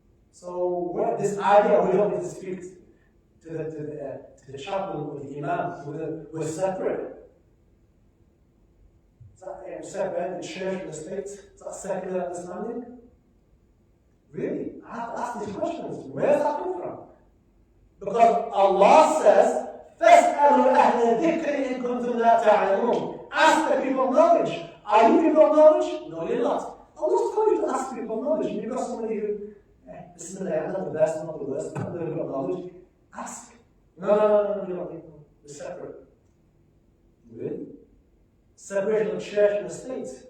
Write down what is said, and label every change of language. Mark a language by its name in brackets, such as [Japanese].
[English] So this idea, we don't need to speak to the chaplain or the imam. We're separate. Is that separate the church and the state? Is that secular understanding? Really? I have to ask these questions. Where does that come from? Because Allah says, [Arabic] فَاسْأَلُوا أَهْلَ الذِّكْرِ إِن كُنتُمْ لَا تَعْلَمُونَ. [English] Ask the people of knowledge. Are you people of knowledge? No, you're not. Allah's told you to ask people of knowledge. You've got somebody who, Bismillah, I'm not the best, I'm not the worst, I'm not the people of knowledge. Ask. No, you're not. We're separate. Really? Separation of the church and the state.